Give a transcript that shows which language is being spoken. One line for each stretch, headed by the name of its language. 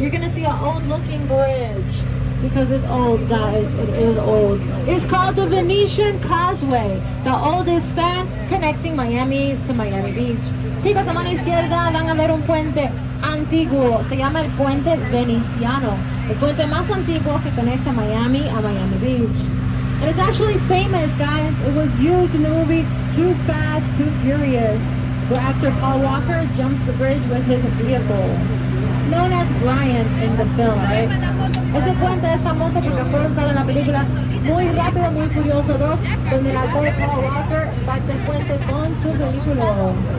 English: You're gonna see an old-looking bridge because it's old, guys. It is old. It's called the Venetian Causeway, the oldest span connecting Miami to Miami Beach.
Spanish: Chicos, a mano izquierda van a ver un puente antiguo. Se llama el puente veneciano, el puente más antiguo que conecta Miami a Miami Beach.
English: And it's actually famous, guys. It was used in the movie Too Fast, Too Furious, where actor Paul Walker jumps the bridge with his vehicle, known as Brian in the film, right?
Spanish: Ese puente es famoso porque fue usado en la película Muy Rápido, Muy Furioso 2, donde el actor Paul Walker impacta el puente con su vehículo.